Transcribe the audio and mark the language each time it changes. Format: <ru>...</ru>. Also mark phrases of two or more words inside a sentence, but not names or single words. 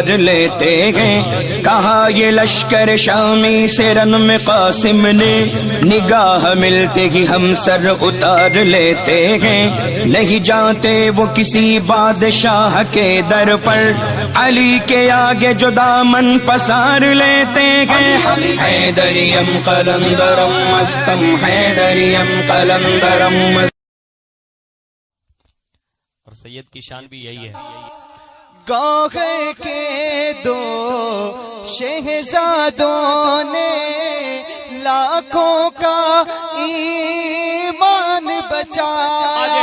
<ur>لیتے ہیں کہا یہ لشکر شامی سے رن میں قاسم نے نگاہ ملتے ہی ہم سر اتار لیتے ہیں نہیں جاتے وہ کسی بادشاہ کے در پر علی کے آگے جو دامن پسار لیتے ہیں</ur> <fa>حیدریم قلندرم مستم حیدریم قلندرم</fa> <ur>اور سید کی شان بھی یہی ہے گوہر کے دو شہزادوں نے لاکھوں کا ایمان بچایا</ur>